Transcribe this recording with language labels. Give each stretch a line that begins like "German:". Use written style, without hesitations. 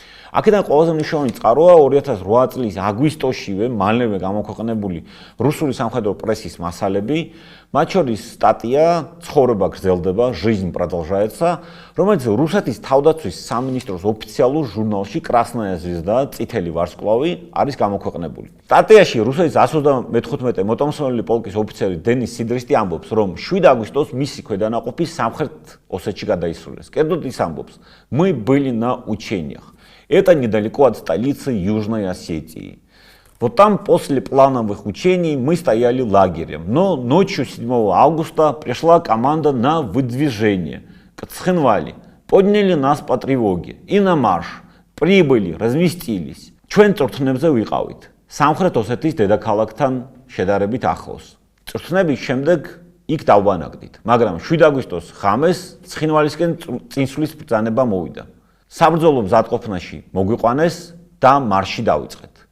Georgian: აქედან ყველაზე მნიშვნელოვანი წყაროა 2008 წლის აგვისტოშივე მალევე გამოქვეყნებული რუსული სამხედრო პრესის მასალები, მათ შორის სტატია "ცხოვრება გრძელდება,
Russian: жизнь продолжается",
Georgian: რომელიც რუსეთის თავდაცვის სამინისტროს ოფიციალურ ჟურნალში "კრასნაია звезда" წითელი ვარსკვლავი არის გამოქვეყნებული. სტატიაში რუსეთის 115 მოტომსმენელი პოლკის ოფიცერი დენის სიდრისტი ამბობს, რომ 7 აგვისტოს მისი ქვედანაყოფი სამხრეთ ოსეთში გადაისრულეს. კერძოდ ის ამბობს:
Russian: "Мы были на учениях. Это недалеко от столицы Южной Осетии. Вот там после плановых учений мы стояли лагерем, но ночью 7 августа пришла команда на выдвижение к Цхинвали. Подняли нас по тревоге и на марш. Прибыли, разместились.
Georgian: Ჩვენ წვრთნებზე ვიყავით. სამხრეთ ოსეთის დედაქალაქთან შედარებით ახლოს. წვრთნების შემდეგ იქ დავბანაკდით, მაგრამ 7 აგვისტოს ღამეს ცხინვალისკენ წინსვლის ბრძანება მოვიდა. საბრძოლო მზადყოფნაში მოგვიყვანეს და მარში დავიწყეთ.